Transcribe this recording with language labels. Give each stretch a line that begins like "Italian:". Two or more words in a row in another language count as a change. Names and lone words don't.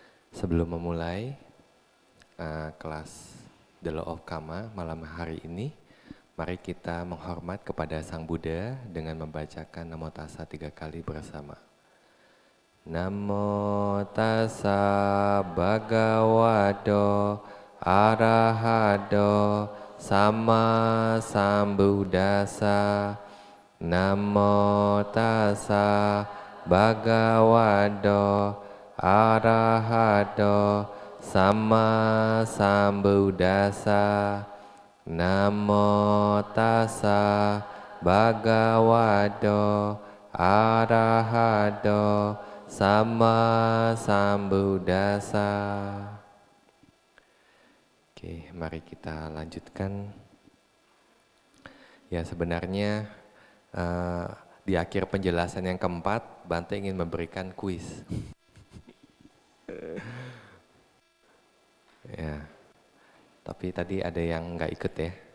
Indonesian: Sebelum memulai kelas The Law of Karma malam hari ini, mari kita menghormat kepada Sang Buddha dengan membacakan
Pali: Namo Tassa
Indonesian: 3 kali bersama.
Pali: Namo Tassa Bhagavato Arahato Sama Sambuddhassa. Namo Tassa Bhagavato Arahato Sama Sambuddhassa. Namo Tassa Bhagavato Arahato Sama Sambuddhassa.
Indonesian: Oke, mari kita lanjutkan. Ya, sebenarnya di akhir penjelasan yang keempat, Bante ingin memberikan kuis. Ya, tapi tadi ada yang nggak ikut ya.